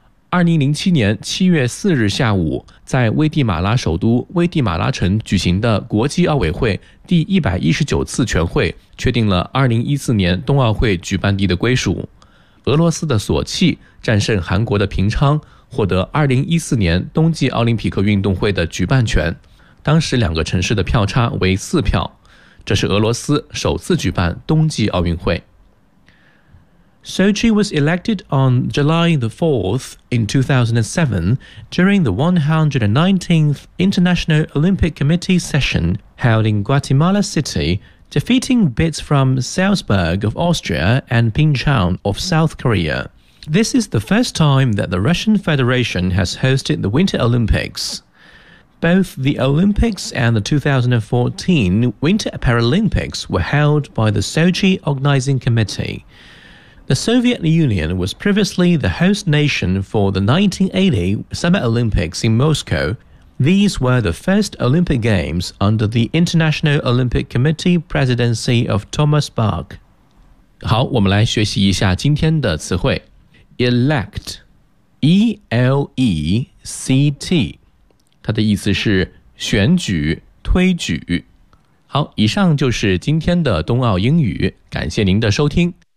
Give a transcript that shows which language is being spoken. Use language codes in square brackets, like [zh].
[zh] 2007年7月4日下午在危地马拉首都危地马拉城举行的国际奥委会第119次全会确定了2014年冬奥会举办地的归属俄罗斯的索契战胜韩国的平昌获得2014年冬季奥林匹克运动会的举办权当时两个城市的票差为四票这是俄罗斯首次举办冬季奥运会 [en] Sochi was elected on July the 4th in 2007 during the 119th International Olympic Committee session held in Guatemala City, defeating bids from Salzburg of Austria and Pyeongchang of South Korea. This is the first time that the Russian Federation has hosted the Winter Olympics. Both the Olympics and the 2014 Winter Paralympics were held by the Sochi Organizing Committee. The Soviet Union was previously the host nation for the 1980 Summer Olympics in Moscow. These were the first Olympic Games under the International Olympic Committee presidency of Thomas Bach. [zh] 好，我们来学习一下今天的词汇。 Elect, E-L-E-C-T, 它的意思是选举、推举。好，以上就是今天的冬奥英语，感谢您的收听。